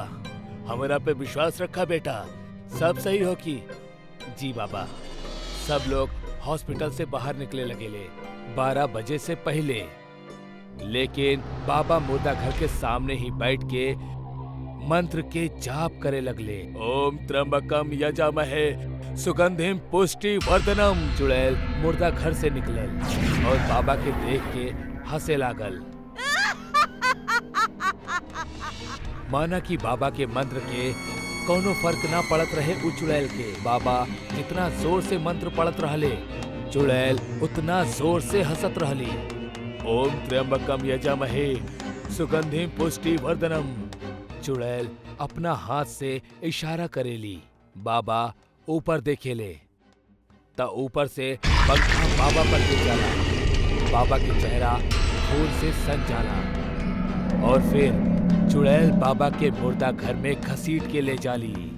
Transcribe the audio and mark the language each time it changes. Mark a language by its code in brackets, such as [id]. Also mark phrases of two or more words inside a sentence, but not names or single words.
[bho] हमारा पे विश्वास रखा बेटा, सब सही हो की। जी बाबा। सब लोग हॉस्पिटल से बाहर निकले लगेले 12 बजे से पहले, लेकिन बाबा मुर्दा घर के सामने ही बैठ के मंत्र के जाप करे लगले। [sa] ओम त्र्यंबकम यजामहे सुगंधिम पुष्टि वर्धनम। [bho] चुड़ैल मुर्दा घर से निकलल और बाबा के देख के हंसे लागल। माना कि बाबा के मंत्र के कोनो फर्क ना पड़त रहे उ चुड़ैल के। बाबा जितना जोर से मंत्र पढ़त रहले, चुड़ैल उतना जोर से हंसत रहली। [sa] ओम त्र्यंबकम यजामहे सुगंधिम पुष्टि वर्धनम। [bho] चुड़ैल अपना हाथ से इशारा करेली। बाबा ऊपर देखेले त ऊपर से पंखा बाबा पर गिर जाला। बाबा के चेहरा खून से सन जाला और फिर चुड़ैल बाबा के मुर्दा घर में घसीट के ले जाली।